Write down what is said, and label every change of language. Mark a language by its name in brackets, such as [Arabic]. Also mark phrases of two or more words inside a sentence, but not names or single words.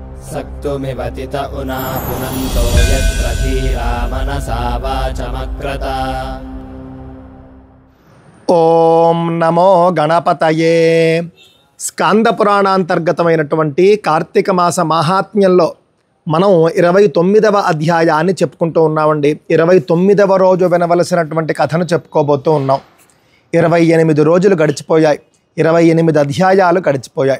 [Sanskrit] सक्तुमिवतित उना पुनन्तो यत्र धीरा मनसा वाचमक्रत। ఓం నమో గణపతయే. [Telugu] స్కంద పురాణాంతర్గతమైనటువంటి కార్తీక మాస మహాత్మ్యంలో మనం 29వ అధ్యాయాన్ని చెప్పుకుంటూ ఉన్నామండి. 29వ రోజు వినవలసినటువంటి కథను చెప్పుకోబోతూ ఉన్నాం. 28 రోజులు గడిచిపోయాయి, 28 అధ్యాయాలు గడిచిపోయాయి.